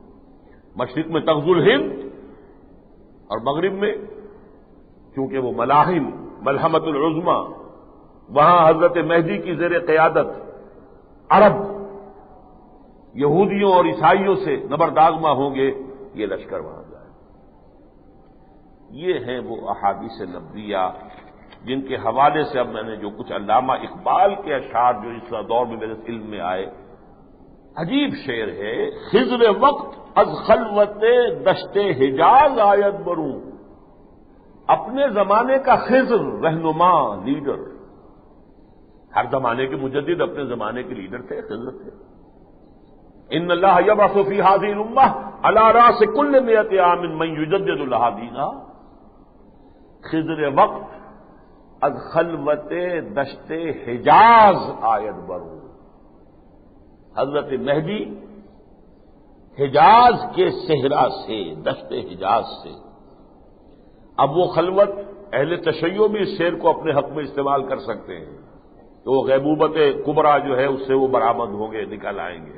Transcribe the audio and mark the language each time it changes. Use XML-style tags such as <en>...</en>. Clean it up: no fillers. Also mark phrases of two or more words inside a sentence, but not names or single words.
<ur>مشرق میں</ur> <ar>تغزو الہند</ar> <ur>اور مغرب میں چونکہ وہ ملاحم</ur> <ar>ملحمت العظما،</ar> <ur>وہاں حضرت مہدی کی زیر قیادت عرب یہودیوں اور عیسائیوں سے نبردآزما ہوں گے، یہ لشکر وہاں جائے۔ یہ ہیں وہ احادیث نبویہ جن کے حوالے سے اب میں نے جو کچھ علامہ اقبال کے اشعار جو اس دور میں میرے علم میں آئے، عجیب شعر ہے،</ur> <fa>خضر وقت از خلوت دشت حجاز آید بروں،</fa> <ur>اپنے زمانے کا خضر رہنما لیڈر، ہر زمانے کے مجدد اپنے زمانے کے لیڈر تھے، خضر تھے۔</ur> <ar>ان اللہ یبعث فی هذه الامہ علی راس کل 100 عام من یجدد لها دینا،</ar> <fa>خضر وقت از خلوت دشت حجاز آید بروں،</fa> <ur>حضرت مہدی حجاز کے صحرا سے، دشت حجاز سے۔ اب وہ خلوت اہل تشیع بھی اس شعر کو اپنے حق میں استعمال کر سکتے ہیں، تو وہ غیبوبت کبریٰ جو ہے اس سے وہ برآمد ہوں گے، نکل آئیں گے۔</ur>